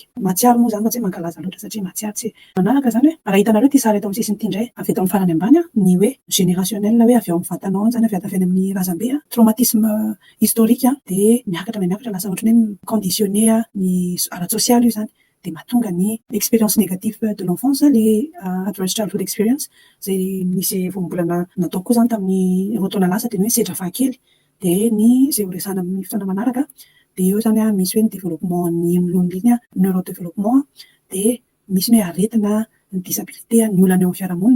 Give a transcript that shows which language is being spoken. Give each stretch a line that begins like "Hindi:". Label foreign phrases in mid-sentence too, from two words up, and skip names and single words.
Malagasy: Mahatsiaro moa izany fa tsy mankalaza loatra satria mahatsiaro tsy manaraka izany hoe raha hitanareo ity sary eto amin'ny sisiny ity indray avy eto amin'ny farany ambany ny hoe générationnel hoe avy ao amin'ny vatanao izany avy avy any amin'ny razambe
French: traumatisme historique
Malagasy: dia miakatra lasa ohatran'ny hoe conditionné ny ara-tsosialy io izany. Dia mahatonga ny
French: expérience négative de l'enfance,
Malagasy: les
English: adverse childhood experience
Malagasy: izay misy voambolana natao koa izany tamin'ny roa taona lasa dia ny hoe sedra fahakely. Dia ny izay ho resana amin'ny fotoana manaraka dia eo izany misy hoe ny développement ny olombelona neurodéveloppement, dia misy ny hoe aretina ny disabilité ny olana eo amin'ny fiarahamonina.